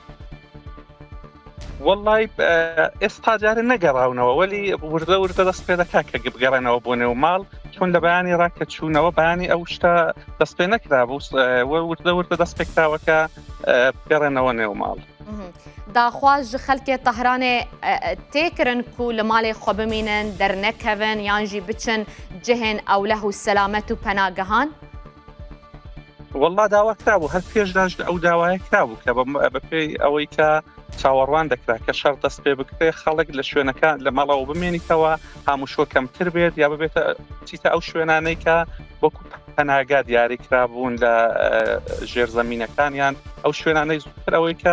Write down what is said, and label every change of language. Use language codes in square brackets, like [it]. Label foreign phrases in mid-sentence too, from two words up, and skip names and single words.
[ckb] وەڵای ئێستا جارە نەگەڕاونەوە وەلی وردە دەست پێ دەکا کە بگەڕێنەوە بۆ نێو ماڵ چۆن لە بەیانی ڕاکە چوونەوە بەیانی ئەو شتە دەست پێ نەکرا بوو وردە دەست پێکراوەکە بگەڕێنەوە نێو ماڵ [ku] داخواز ji xelkê Tehranê têkirin ku li malê xwe bimînin dernekevin yan jî biçin cihên ewleh û selamet û penagehan [ckb] وەڵا داوا کرابوو هەر پێشداش ئەو داوایە کرابوو کە بە پێی ئەوەی کە چاوەڕوان دەکرا کە شەڕ دەست پێ بکرێ خەڵک لە شوێنەکان لە ماڵەوە بمێنیتەوە هەموو کەمتر بێت یا ببێتە چیتە ئەو شوێنانەی کە وەکو پەناگا دیاری کرابوون لە ژێرزەمینەکانیان ئەو شوێنانەی زووتر ئەوەی کە